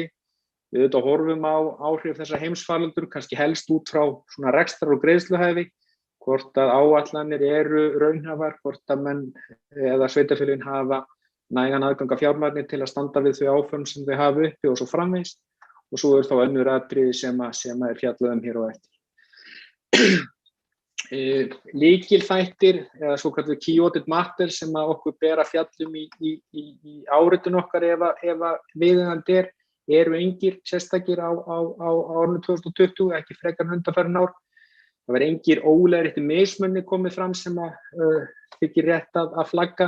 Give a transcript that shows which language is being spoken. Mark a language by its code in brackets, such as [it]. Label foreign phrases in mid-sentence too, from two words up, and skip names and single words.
[is] Við auðvitað horfum á áhrif þessa heimsfaraldur, kannski helst út frá svona rekstrar- og greiðsluhæfi, hvort að áætlanir eru raunhæfar, hvort að menn eða sveitarfélögin hafa nægan aðgang að fjármagni til að standa við þau áform sem þau hafa uppi og svo framvegis. Og svo þá önnur atriði sem fjallað hér á eftir. Lykilþættir eða svokallaður [en] key audit matter [is] sem okkur ber að fjallum í áritun okkar ef viðeigandi eru engir sérstakir á árinu 2020, ekki frekar en undanfarin ár. Það var engir óleiðréttir mismunir komið fram sem þykir rétt að flagga.